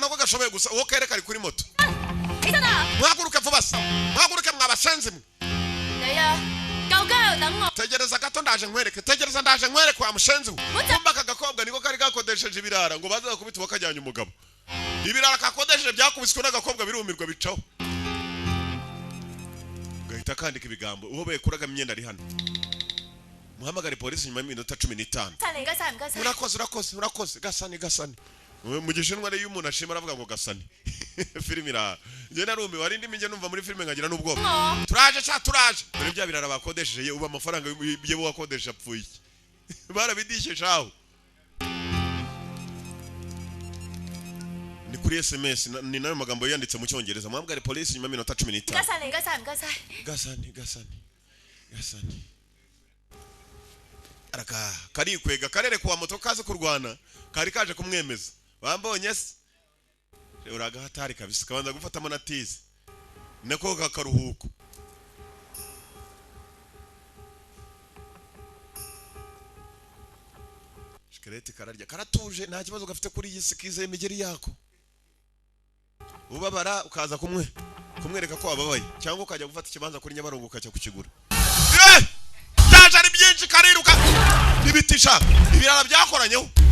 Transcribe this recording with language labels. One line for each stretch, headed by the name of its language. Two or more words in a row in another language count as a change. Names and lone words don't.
Kinyarwanda: bashoboye gusa uwo kereka ari kuri moto
Cantonese: 起身啊！
Kinyarwanda: muhaguruke vuba se muhaguruke mwabashenzi mwe
Cantonese: 你啊，夠薑等我。
Kinyarwanda: tegereza gato ndaje nkwereke tegereza ndaje nkwereke wa mushenzi we Muta- kumba aka gakobwa niko kari gakodesheje ibirara ngo baze bakubita bakajyanye umugabo ibirara kakodesheje byakubiswe n'agakobwa birumirwa bicaho gahita kandika ibigambo uwo bekuraga imyenda ari hano muhamagare polisi nyuma y'iminota 15
Cantonese: 唔該晒，唔該晒。
Kinyarwanda: urakoze gasani mu gishinwa rero iyo umuntu ashima aravuga ngo gasani filime ira njye narumiwe hari indi minjye numva muri filime nkagira n'ubwoba turaje dore bya birara bakodesheje ye uba amafaranga ye bo wakodesha apfuye barabidishe aho ni kuri SMS ni nayo magambo yanditse mu cyongereza muhamagare polisi nyuma y'iminota 15
Cantonese: 唔該晒，唔該晒，唔該晒。
Kinyarwanda: gasani araka karikwega karere kwa moto kaze kurwana kari kaje kumwemeza bambonye se uraga hatari kabisa kabanza gufatamo na tizi nako kakaruhuko shikarete kararya karatuje nta kibazo gafite kuri iyi sikize imigeri yako ubabara ukaza kumwereka ko wababaye cyangwa ukajya gufata ikibanza kuri Nyabarongo ukajya kukigura cyaje ari byinshi kariruka nibitisha ibirara byakoranyeho